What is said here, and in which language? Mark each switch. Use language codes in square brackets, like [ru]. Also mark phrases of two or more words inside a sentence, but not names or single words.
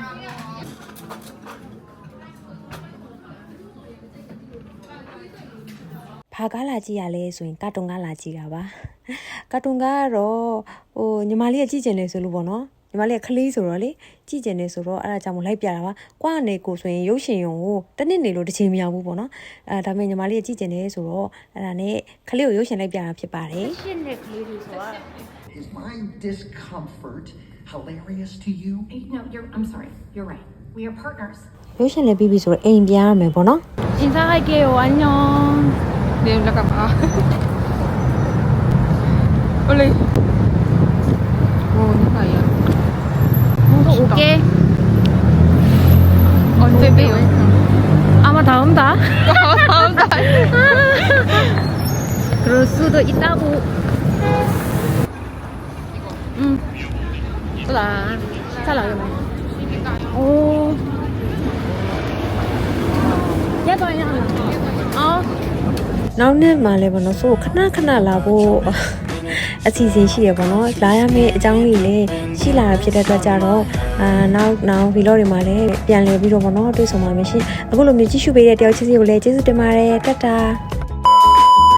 [my] ဘာကားလာကြည့်ရလဲဆိုရင်ကာတွန်ကားလာကြည့်တာပါကာတွန်ကားကတော့ညီမလေးကကြည့်ကျင်နေဆိုလို့ဗောနော်ညီမလေးကခလေးဆိုတော့လေကြည့်ကျင်နေဆိုတော့အဲ့ဒါကြောင့်မလိုက်ပြတာပါကွာနေကိုဆိုရင်ရုပ်ရှင်ရုံကိုတစ်နှစ်နေလို့တစ်ချိန်မရောက်ဘူးပေါ့နော်ဒါပေမဲ့ညီမလေးကကြည့်ကျင်နေဆိုတော့အဲ့ဒါနဲ့ခလေးကိုရုပ်ရှင်လိုက်ပြတာဖြစ်ပါတယ်ရှင်းနေကလေးတွေဆိုတာ [en] Is my discomfort hilarious to you? No, I'm sorry. You're right. We are partners. [my] ရုပ်ရှင်လည်းပြီးပြီဆိုတော့အိမ်ပြန်ရမယ်ပေါ့နော် [ko] 인사할게요. 안녕. 네, 잠깐만. 원래 누가야? 올게. 언제 봬요? 아마 다음 달. 다음 달. 그럴 수도 있다고. 나 잘나가네. 오. 얘도야. [my] နောက်နေ့မှလည်းပေါ့နော်ဆိုခဏလာဖို့အစီအစဉ်ရှိရပေါ့နော်လာရမယ့်အကြောင်းလေးလည်းရှိလာတာဖြစ်တဲ့အတွက်ကြတော့နောက်ဗီလော့တွေမှာလည်းပြန်လည်ပြီးတော့ပေါ့နော်တွေ့ဆုံပါမယ်ရှင်အခုလိုမျိုးကြည့်ရှုပေးတဲ့တယောက်ချင်းစီကိုလည်းကျေးဇူးတင်ပါတယ်တတ်တာ